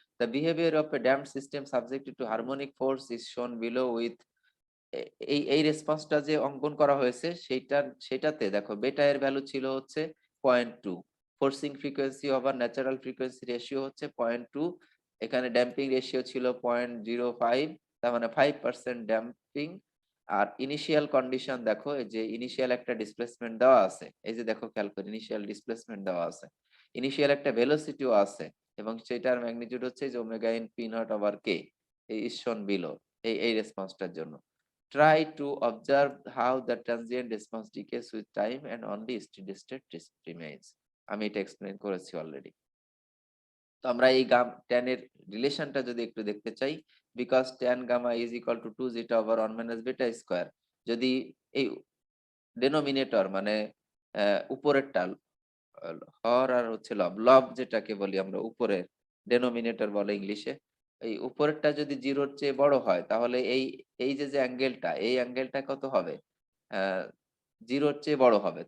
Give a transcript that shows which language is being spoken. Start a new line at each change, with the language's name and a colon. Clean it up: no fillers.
English: the behaviour of a damped system subjected to harmonic force is shown below with,
Bangla: এই রেসপন্সটা যে অঙ্কন করা হয়েছে সেটাতে দেখো বেটা এর ভ্যালু ছিল হচ্ছে 0.2, forcing frequency over natural frequency ratio হচ্ছে 0.2, এখানে ড্যাম্পিং রেশিও ছিল 0.05, তার মানে 5% ড্যাম্পিং। আর ইনিশিয়াল কন্ডিশন দেখো, এই যে ইনিশিয়াল একটা ডিসপ্লেসমেন্ট দেওয়া আছে, এই যে দেখো খেয়াল করে ইনিশিয়াল ডিসপ্লেসমেন্ট দেওয়া আছে, ইনিশিয়াল একটা ভেলোসিটিও আছে, এবং সেটার ম্যাগনিটিউড হচ্ছে যে omega in P not over কে, এই ইজ শোন বিলো এই রেসপন্সটার জন্য।
English: Try to observe how the transient response decays with time and only steady state remains.
Bangla: আমি এটা এক্সপ্লেইন করেছি অলরেডি। তো আমরা এই tan এর রিলেশনটা যদি একটু দেখতে চাই, because tan gamma is equal to 2 জিটা over 1 minus beta square, যদি এই ডেনোমিনেটর মানে উপরেরটা হর আর হচ্ছে লব, লব যেটাকে বলি আমরা উপরের, ডেনোমিনেটর বলে ইংলিশে, এই উপরেরটা যদি জিরোর চেয়ে বড় হয় তাহলে এই এই যে যে অ্যাঙ্গেলটা, এই অ্যাঙ্গেলটা কত হবে, আহ জিরোর চেয়ে বড় হবে।